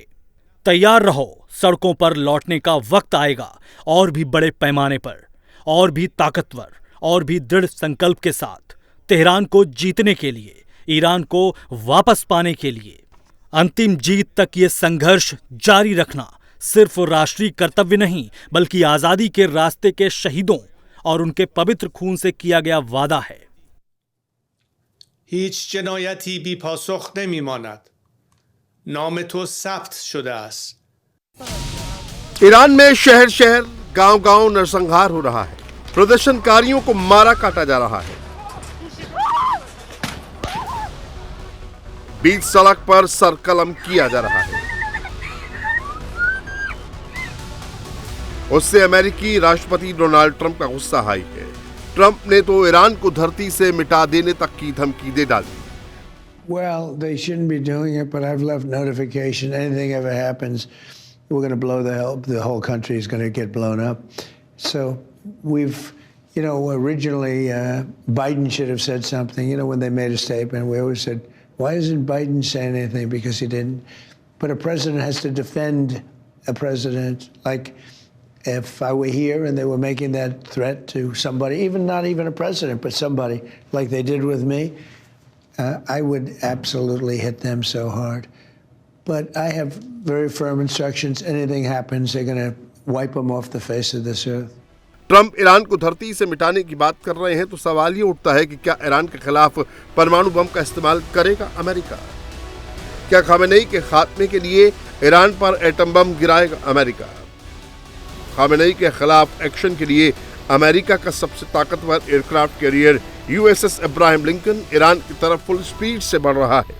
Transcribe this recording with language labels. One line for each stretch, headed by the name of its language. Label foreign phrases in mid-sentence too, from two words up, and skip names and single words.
Hindi: तैयार रहो, सड़कों पर लौटने का वक्त आएगा, और भी बड़े पैमाने पर, और भी ताकतवर, और भी दृढ़ संकल्प के साथ, तेहरान को जीतने के लिए, ईरान को वापस पाने के लिए। अंतिम जीत तक ये संघर्ष जारी रखना सिर्फ राष्ट्रीय कर्तव्य नहीं, बल्कि आजादी के रास्ते के शहीदों और उनके पवित्र खून से किया गया वादा है।
Persian: هیچ جنایتی بی پاسخ نمیماند. نام تو ثبت شده است.
Hindi: ईरान में शहर शहर, गांव गांव नरसंहार हो रहा है। प्रदर्शनकारियों को मारा काटा जा रहा है। बीच सड़क पर सरकलम किया जा रहा है। उससे अमेरिकी राष्ट्रपति डोनाल्ड ट्रंप का गुस्सा हाई है। ट्रंप ने तो ईरान को धरती से मिटा देने तक की धमकी दे डाली।
English: Well, they shouldn't be doing it, but I've left notification. Anything ever happens, we're going to blow the whole country is going to get blown up. So we've, originally Biden should have said something. When they made a statement, we always said, why isn't Biden saying anything? Because he didn't. But a president has to defend a president. Like, if I were here and they were making that threat to somebody, not even a president, but somebody, like they did with me, I would absolutely hit them so hard. But I have very firm instructions. Anything happens, they're going to wipe them off the face of this earth.
Hindi: ट्रंप ईरान को धरती से मिटाने की बात कर रहे हैं तो सवाल ये उठता है कि क्या ईरान के खिलाफ परमाणु बम का इस्तेमाल करेगा अमेरिका? क्या खामेनेई के खात्मे के लिए ईरान पर
English: atom bomb
Hindi: गिराएगा अमेरिका? खामेनेई के खिलाफ एक्शन के लिए अमेरिका का सबसे ताकतवर
English: aircraft carrier
Hindi: USS इब्राहिम लिंकन ईरान की तरफ
English: full speed
Hindi: से बढ़ रहा है।